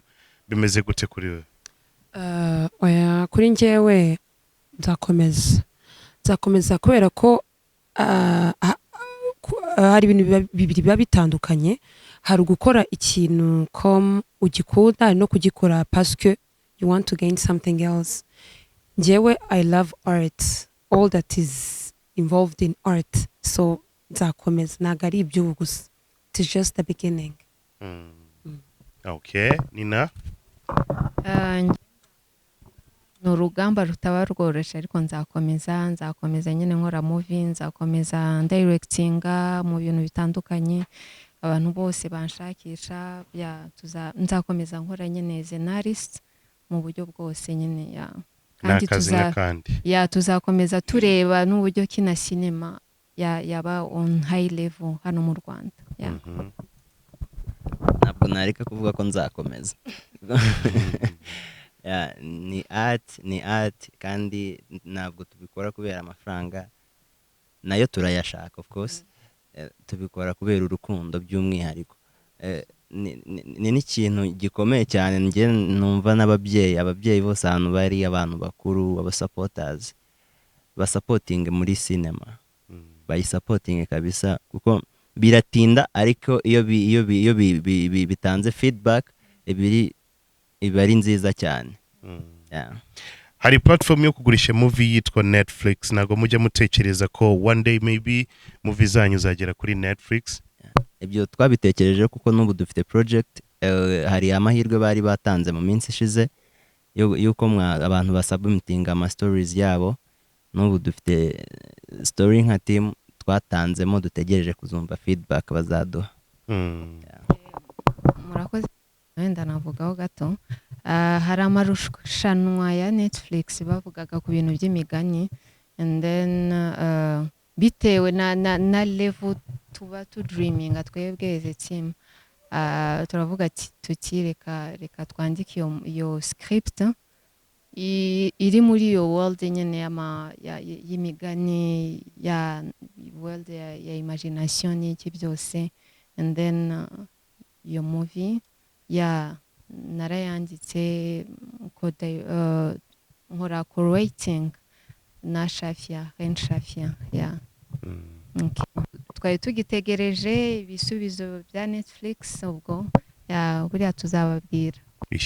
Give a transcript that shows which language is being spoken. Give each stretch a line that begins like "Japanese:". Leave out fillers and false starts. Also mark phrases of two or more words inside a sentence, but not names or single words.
Kinyarwanda: Bimeze gute kuri we? Oya, kuri njyewe nzakomeza kubera ko hari ibintu bibiri biba bitandukanye. Hari gukora ikintu comme ugikunda no kugikora
French: parce que
English: you want to gain something else.
Kinyarwanda: Njyewe
English: I love art, all that is involved in art,
Kinyarwanda: so nzakomeza, ntabwo ari iby'ubu gusa,
English: it's just the beginning. Okay, Nina?
Kinyarwanda: Ni urugamba rutaba rworoshye, ariko nzakomeza nyine nkora movie, nzakomeza directinga mu bintu bitandukanye, abantu bose banshakisha, nzakomeza nkora nyine scenarist mu buryo bwose nyine. Kandi tuzakomeza tureba n'uburyo kina cinema yaba
English: on high level
Kinyarwanda: hano mu Rwanda. Ntabwo nareka kuvuga ko nzakomeza. Ni art kandi ntabwo tubikora kubera amafaranga, nayo turayashaka
English: of course,
Kinyarwanda: tubikora kubera urukundo by'umwihariko. Ni n'ikintu gikomeye cyane. Nge numva ababyeyi bose ahantu bari, abantu bakuru, aba supporters basupporting muri cinema, bayisupporting kabisa kuko biratinda, ariko iyo bitanze feedback iba ari nziza cyane. Hari platform yo kugurisha movie yitwa Netflix, nago mujya mutekereza ko
English: one day maybe
Kinyarwanda: movie zanyu zagera kuri Netflix? Ibyo twabitekereje kuko n'ubu dufite project, hari amahirwe bari batanze mu minsi ishize yuko abantu basubmitinga ama stories yabo. N'ubu dufite story nka team twatanzemo, dutegereje kuzumva feedback bazaduha. Murakoze. Wenda navugaho gato, hari amarushanwa ya Netflix bavugaga ku bintu by'imigani, and then bitewe na level tuba tu dreaming twebwe as
English: a team,
Kinyarwanda: turavuga ati reka twandike iyo script iri muri iyo world nyene y'imigani, ya world ya imagination n'iki byose,
English: and then
Kinyarwanda: iyo movie narayanditse nkora co-writing na Shafia. Twari tugitegereje ibisubizo bya Netflix, ubwo buriya tuzababwira